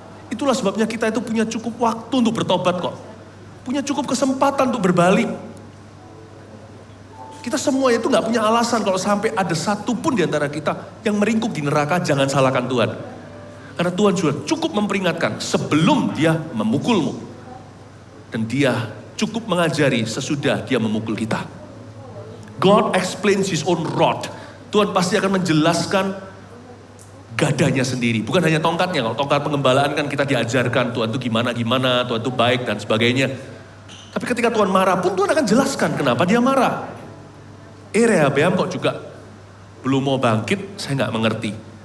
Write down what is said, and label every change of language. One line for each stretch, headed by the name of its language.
Indonesian: Itulah sebabnya kita itu punya cukup waktu untuk bertobat kok. Punya cukup kesempatan untuk berbalik. Kita semua itu gak punya alasan kalau sampai ada satu pun di antara kita yang meringkuk di neraka, jangan salahkan Tuhan. Karena Tuhan sudah cukup memperingatkan sebelum dia memukulmu. Dan dia cukup mengajari sesudah dia memukul kita.
English: God explains his own rod.
Indonesian: Tuhan pasti akan menjelaskan gadanya sendiri. Bukan hanya tongkatnya. Kalau tongkat pengembalaan kan kita diajarkan Tuhan itu gimana-gimana, Tuhan itu baik dan sebagainya. Tapi ketika Tuhan marah pun Tuhan akan jelaskan kenapa dia marah. Rehabeam kok juga belum mau bangkit, saya nggak mengerti.